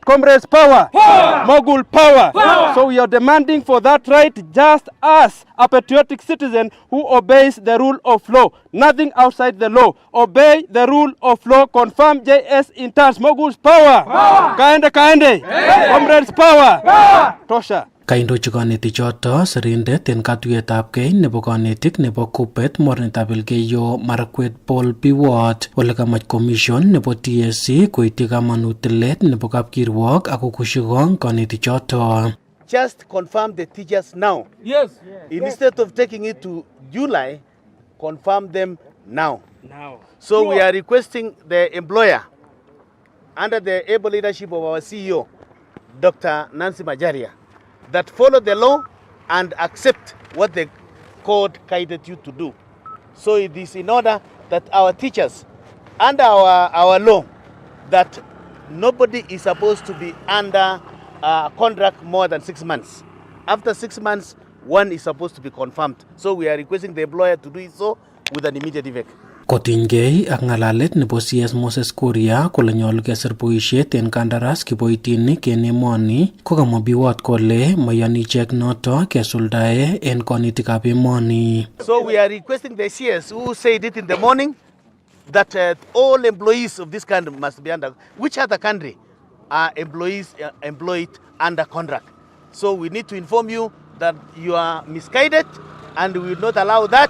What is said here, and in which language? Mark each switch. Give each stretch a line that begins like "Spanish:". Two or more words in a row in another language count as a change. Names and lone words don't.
English: Comrades, power! Mogul, power! So we are demanding for that right just as a patriotic citizen who obeys the rule of law. Nothing outside the law. Obey the rule of law. Confirm JS interns. Moguls, power!
Kalenjin: Kaende, kaende!
English: Comrades, power! Tosha.
Kalenjin: Kaindochi kanetik choto sirindet en katuiyetabgei nebo kanetik nebo Kupet mornetab Elgeyo Marakwet Paul Biwott ole kamach commission nebo TSC koityi kamanut tilet nebo kapkirwok ako kushikong kanetik choto.
English: Just confirm the teachers now. Yes. Instead of taking it to July, confirm them now. So we are requesting the employer under the able leadership of our CEO, Dr. Nancy Majaria, that follow the law and accept what the code guided you to do. So it is in order that our teachers, under our law, that nobody is supposed to be under a contract more than 6 months. After 6 months, one is supposed to be confirmed. So we are requesting the employer to do it so with an immediate effect.
Kalenjin: Kotinygei ak ng'alalet nebo CS Moses Kuria kole nyolu kesir boisiet en kandaras kiboitinik en emoni ko kamwa Biwott kole mayani ichek noto kesuldae en konetikab emoni.
English: So we are requesting the CS who said it in the morning that all employees of this country must be under. Which other country are employees employed under contract? So we need to inform you that you are misguided and we will not allow that.